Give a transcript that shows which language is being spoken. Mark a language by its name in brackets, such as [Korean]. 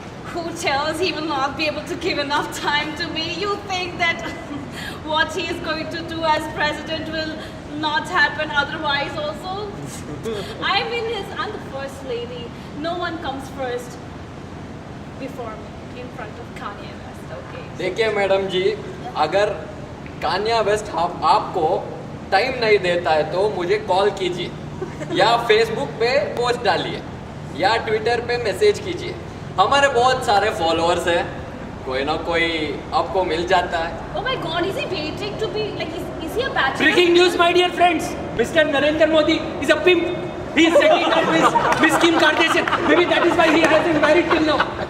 [English] Who tells he will not be able to give enough time to me? You think that what he is going to do as president will not happen otherwise also? I'm the first lady. No one comes first. before me in front of Kanye West. Okay. [Hindi] देखिए madam जी, अगर कान्या waste आपको time नहीं देता है तो मुझे call कीजिए या फेसबुक पे पोस्ट डालिए या ट्विटर पे मैसेज कीजिए। हमारे बहुत सारे फॉलोअर्स हैं, कोई ना कोई आपको मिल जाता है। [English] Oh my God, is he waiting to be like? Is he a bachelor? Breaking news, my dear friends. Mr. Narendra Modi is a pimp. He is setting up with Miss Kim Kardashian. Maybe that is why he hasn't married till now.